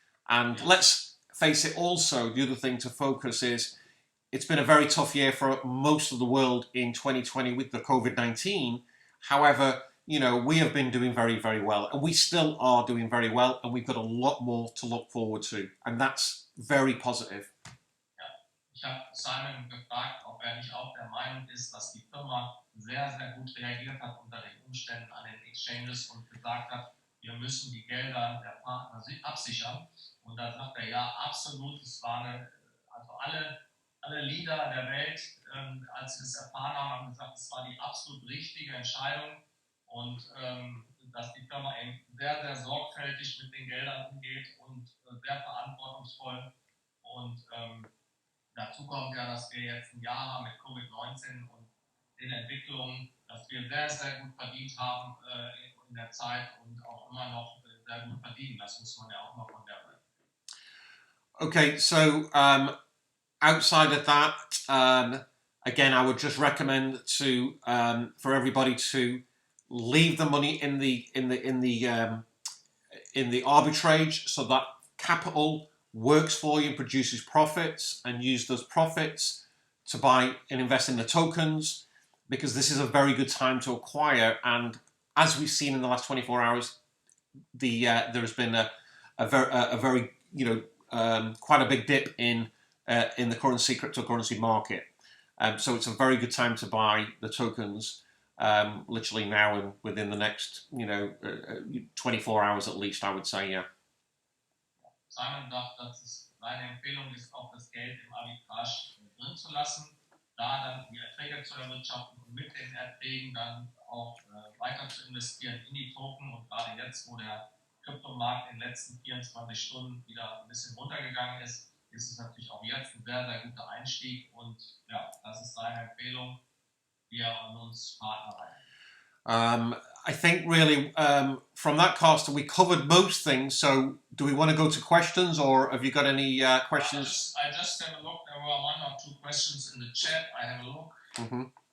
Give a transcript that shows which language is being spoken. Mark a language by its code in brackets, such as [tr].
[en] And let's face it, also the other thing to focus is it's been a very tough year for most of the world in 2020 with the COVID-19. However, we have been doing very, very well, and we still are doing very well, and we've got a lot more to look forward to, and that's very positive. [de] Ja, ich habe Simon gefragt, ob nicht auch der Meinung ist, dass die Firma sehr, sehr gut reagiert hat unter den Umständen an den Exchanges und gesagt hat, wir müssen die Gelder der Partner absichern. Und da sagt er, ja, absolut, es war also alle Leader der Welt, als sie das erfahren haben, haben gesagt, es war die absolut richtige Entscheidung. Und dass die Firma eben sehr, sehr sorgfältig mit den Geldern umgeht und sehr verantwortungsvoll. Und dazu kommt ja, dass wir jetzt ein Jahr haben mit Covid-19 und den Entwicklungen, dass wir sehr, sehr gut verdient haben in der Zeit und auch immer noch sehr gut verdienen. Das muss man ja auch mal von der Seite. [en] Okay, so outside of that, again, I would just recommend for everybody to leave the money in the arbitrage, so that capital works for you and produces profits, and use those profits to buy and invest in the tokens, because this is a very good time to acquire. And as we've seen in the last 24 hours, there has been a very quite a big dip in the cryptocurrency market. So it's a very good time to buy the tokens. Literally now and within the next 24 hours at least, I would say, yeah. [de] Simon sagt, dass es seine Empfehlung ist, auch das Geld im Arbitrage drin zu lassen, da dann die Erträge zu erwirtschaften und mit den Erträgen dann auch weiter zu investieren in die Token. Und gerade jetzt, wo der Kryptomarkt in den letzten 24 Stunden wieder ein bisschen runtergegangen ist, ist es natürlich auch jetzt ein sehr, sehr guter Einstieg. Und ja, das ist seine Empfehlung. Wir an uns Partner rein. [en] I think really from that, Carsten, we covered most things. So do we want to go to questions, or have you got any questions? I just have a look. There were one or two questions in the chat. I have a look. Mm-hmm.